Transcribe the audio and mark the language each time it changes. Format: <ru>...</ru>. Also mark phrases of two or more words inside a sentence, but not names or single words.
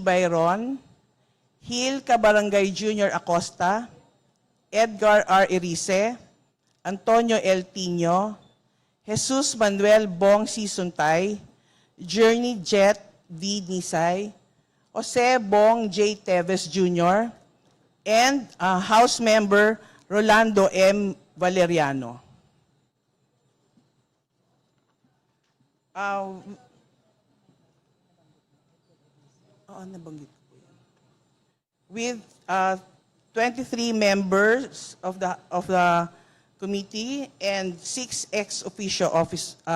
<en>Bayron, Hil Cabarangay Jr. Acosta, Edgar R. Erice, Antonio L. Tino, Jesus Manuel Bong C. Suntay, Journey Jet V. Nisay, Jose Bong J. Teves Jr., and House Member Rolando M. Valeriano. With 23 members of the committee and 6 ex-officio office</en>